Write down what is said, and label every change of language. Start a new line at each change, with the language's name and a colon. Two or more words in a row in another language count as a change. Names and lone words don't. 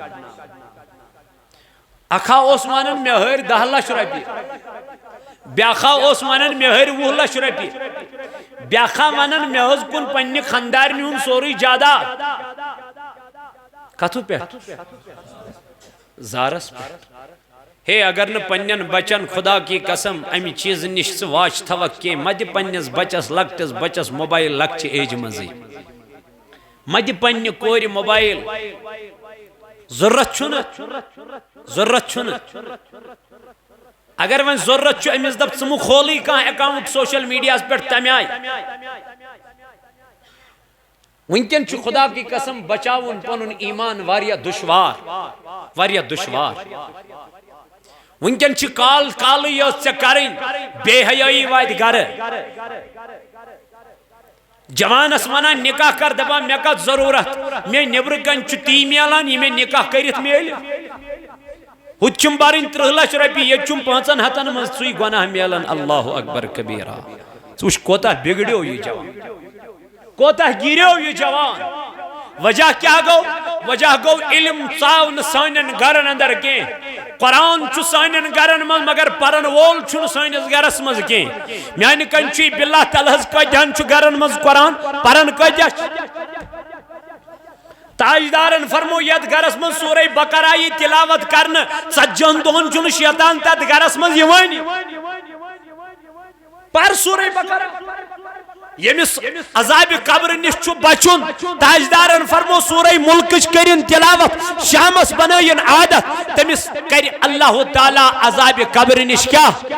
Kashmiri: اکھا اوس ونان مےٚ ہٲرۍ 10 لچھ رۄپیہِ بیاکھا اوس ونان مےٚ ہٲرۍ 20 لچھ رۄپیہِ بیاکھا ونان مےٚ حظ کُن پننہِ خاندارنہِ ہُنٛد سورُے جاداد کتھٕ پٮ۪ٹھ زارس پٮ۪ٹھ ہے اگر نہٕ پننٮ۪ن بچن
Urdu: خدا کی قسم
Kashmiri: امہِ چیٖزٕ نِش ژٕ واچ تھوکھ کینٛہہ مہ دِ پننِس بچس لۄکٹِس بچس موبایل لۄکچہِ ایجہِ منٛزٕے مہ دِ پننہِ کورِ موبایل ضروٗرت چھُنہٕ اگر وۄنۍ ضروٗرت چھُ أمِس دپ ژٕ مہٕ کھولٕے کانٛہہ اکاونٹ
English: social media
Kashmiri: پٮ۪ٹھ تمہِ آیہِ ونکٮ۪ن چھُ
Urdu: خدا کی قسم
Kashmiri: بچاوُن پنُن ایمان واریاہ دُشوار ونکٮ۪ن چھِ کالٕے یٲژ ژےٚ کرٕنۍ بے حیٲیی واتہِ گرٕ جوانس ونان نکاح کر دپان مےٚ کتھ ضروٗرت مےٚ نیٚبرٕ کنہِ چھُ تی میلان یہِ مےٚ نکاح کٔرِتھ میلہِ ہُتہِ چھُم برٕنۍ 30 لچھ رۄپیہِ ییٚتہِ چھُم 500 منٛز ژٕے گۄناہ میلان
Arabic: اللہ اکبر کبیرا
Kashmiri: ژٕ وٕچھ کوتاہ بگڑیو یہِ جوان کوتاہ گِریو یہِ جوان وجہ کیا گوٚو وجہ گوٚو علم ژاو نہٕ سانٮ۪ن گرن اندر کینٛہہ قرآن چھُ سانٮ۪ن گرن منٛز مگر پرن وول چھُنہٕ سٲنِس گرس منٛز کینٛہہ میانہِ کنۍ چھُے باللہ تعالیٰ ہس کۭتیاہن چھُ گرن منٛز قرآن پرن کۭتیاہ چھِ تاجدارن فرمو یتھ گرس منٛز سورے بقرہ یی تلاوت کرنہٕ 40 دۄہن چھُنہٕ شیطان تتھ گرس منٛز یِوٲنی پر سورے بقرہ ییٚمِس عذابِ قبر نِش چھُ بچُن تاجدارن فرمو سورے ملکٕچ کٔرِن تلاوت شامس بنٲیِن عادت تٔمِس کرِ اللہ تعالیٰ عذابِ قبر نِش کیٛاہ